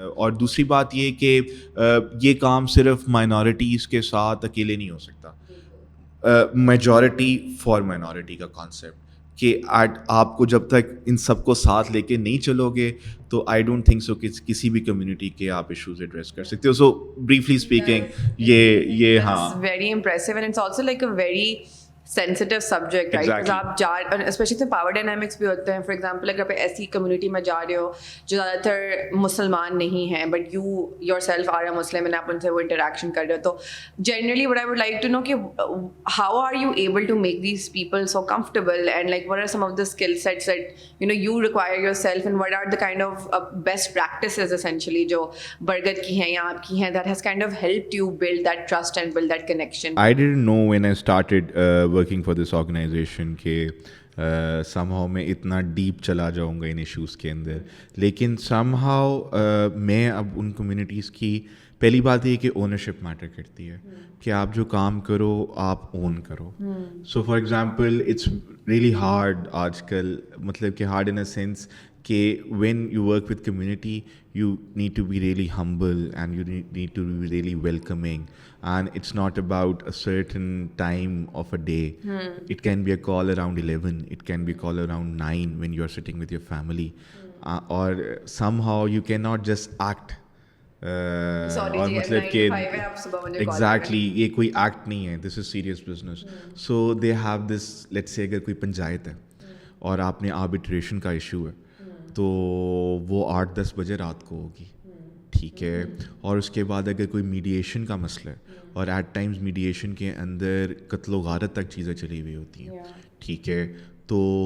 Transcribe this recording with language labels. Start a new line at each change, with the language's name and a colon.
Urdu: اور دوسری بات یہ کہ یہ کام صرف مائنورٹیز کے ساتھ اکیلے نہیں ہو سکتا.
English: majority for minority
Urdu: کا کانسیپٹ کہ آپ کو جب تک ان سب کو ساتھ لے کے نہیں چلو گے تو
English: I don't think so
Urdu: کہ کسی بھی کمیونٹی کے آپ ایشوز ایڈریس کر سکتے ہو.
English: so briefly speaking
Urdu: یہ ہاں
English: Very impressive, and it's also like a very sensitive subject, right? Exactly.
Urdu: Because آپ especially سے power dynamics بھی ہوتے ہیں.
English: For example,
Urdu: اگر آپ ایسی community میں جا رہے ہو جو زیادہ تر مسلمان نہیں ہیں,
English: but you yourself are a Muslim and
Urdu: آپ ان سے وہ
English: interaction
Urdu: کر رہے ہو, تو
English: generally what I would like to know کہ how are you able to make these people so comfortable, and like what are some of the skill sets that you require yourself, and what are the kind of best practices essentially
Urdu: جو برگد کی ہیں
English: یا آپ کی ہیں that has kind of helped you build that trust and build that connection? I didn't know when I started working for this organization
Urdu: کہ somehow میں اتنا ڈیپ چلا جاؤں گا ان ایشوز کے اندر, لیکن somehow میں اب ان کمیونٹیز کی پہلی بات یہ کہ اونرشپ میٹر کرتی ہے کہ آپ جو کام کرو آپ اون کرو.
English: so for example it's really hard
Urdu: آج کل, مطلب کہ
English: Hard in a sense کہ when you work with community you need to be really humble and you need to be really welcoming, and it's not about a certain time of a day. It can be a call around 11, it can be a call around 9 when you're sitting with your family, or somehow you cannot just act
Urdu: اور مطلب کہ exactly یہ کوئی act نہیں ہے,
English: This is serious business. So they have this, let's say
Urdu: اگر کوئی پنچایت ہے اور آپ نے آربیٹریشن کا ایشو ہے تو وہ 8-10 بجے رات کو ہوگی, ٹھیک ہے, اور اس کے بعد اگر کوئی میڈیشن کا مسئلہ ہے, اور
English: at times
Urdu: میڈیشن کے اندر قتل و غارت تک چیزیں چلی ہوئی ہوتی ہیں, ٹھیک ہے, تو